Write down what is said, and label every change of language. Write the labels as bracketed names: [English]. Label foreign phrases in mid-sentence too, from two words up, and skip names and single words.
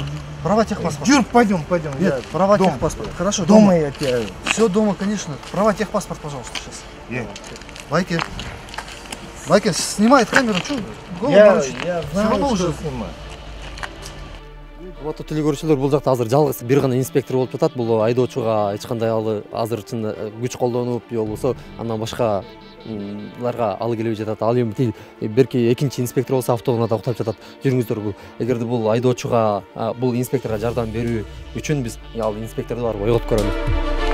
[Russian] Права, техпаспорт. Юр, пойдем. Нет, права, техпаспорт. Хорошо, дома я тебя. Все дома, конечно. Права, техпаспорт, пожалуйста, сейчас. Вайки снимает камеру, что? Я знаю, что снимаю. [Kyrgyz] Вот телекөрүүчүлөр, бул жакта азыр жалгыз бир гана инспектор болуп жатат. Бул айдоочуга эч кандай азыр чын күч колдонуп, же болбосо андан башкаларга алы келбей жатат. Ал эми берки экинчи инспектор болсо автоунаада уктап жатат. Жүрүңүздөргү. Эгерде бул айдоочуга, бул инспекторго жардам берүү үчүн биз ал инспекторду барып ойготуп көрөлүк.